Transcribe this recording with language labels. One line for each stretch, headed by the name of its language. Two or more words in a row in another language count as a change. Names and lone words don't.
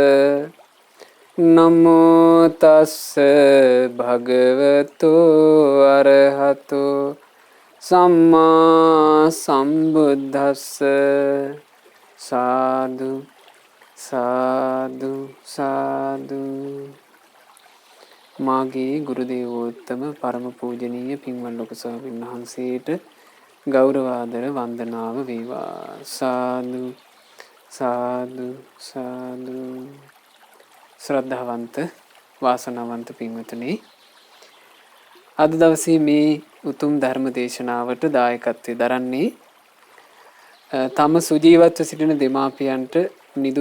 Pali: නමෝ තස්ස භගවතු අරහතු සම්මා සම්බුද්දස්ස.
Sinhala: සාදු සාදු සාදු. මාගේ ගුරු දේවෝත්තම පරම පූජනීය පින්වත් ලොකු ස්වාමීන් වහන්සේට ගෞරවාදර වන්දනාව වේවා. සාදු සාදු සාදු. ශ්‍රද්ධාවන්ත වාසනාවන්ත පින්වතුනි, අද දවසේ මේ උතුම් ධර්ම දේශනාවට දායකත්වයෙන් දරන්නේ තම සුජීවත්ව සිටින දෙමාපියන්ට නිදුක්